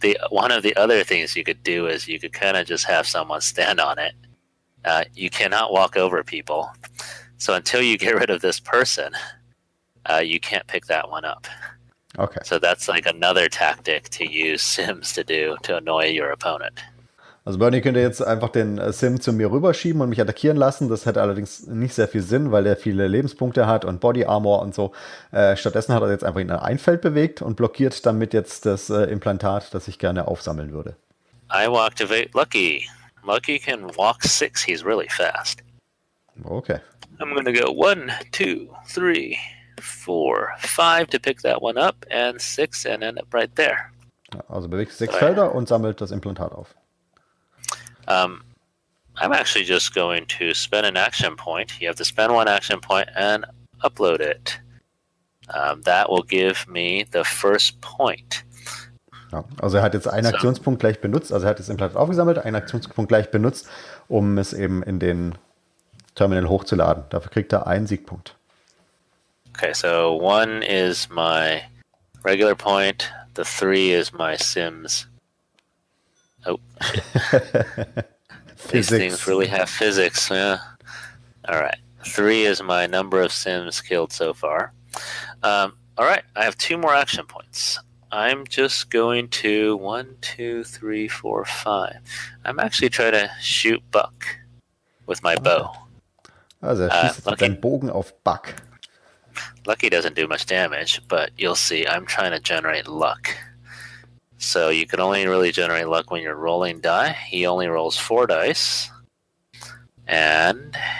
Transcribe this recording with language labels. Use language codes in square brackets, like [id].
[en] one of the other things you could do is you could kind of just have someone stand on it. You cannot walk over people. So until you get rid of this person, you can't pick that one up. Okay. So that's like another tactic to use Sims to do to annoy your opponent. [de] Also Bernie könnte jetzt einfach den Sim zu mir rüberschieben und mich attackieren lassen. Das hätte allerdings nicht sehr viel Sinn, weil er viele Lebenspunkte hat und Body Armor und so. Stattdessen hat er jetzt einfach in ein Feld bewegt und blockiert damit jetzt das Implantat, das ich gerne aufsammeln würde. [en] I will activate Lucky. Lucky can walk 6. He's really fast. Okay. I'm going to go 1, 2, 3, 4, 5 to pick that one up and 6 and end up right there. [de] Also bewegt 6 Felder und sammelt das Implantat auf. [en] I'm actually just going to spend an action point. You have to spend 1 action point and upload it. That will give me the first point. [de] Ja, also er hat jetzt einen Aktionspunkt gleich benutzt, also er hat das Implantat aufgesammelt, einen Aktionspunkt gleich benutzt, um es eben in den Terminal hochzuladen. Dafür kriegt er einen Siegpunkt. [en] Okay, so 1 is my regular point. The 3 is my Sims. Oh, shit. These things really have physics, yeah. All right. 3 is my number of Sims killed so far. All right, I have 2 more action points. I'm just going to 1, 2, 3, 4, 5. I'm actually trying to shoot Buck with my bow. [de] Also er schießt mit seinem Bogen auf Buck. [en] Lucky doesn't do much damage, but you'll see I'm trying to generate luck. So you can only really generate luck when you're rolling die. He only rolls 4 dice. And...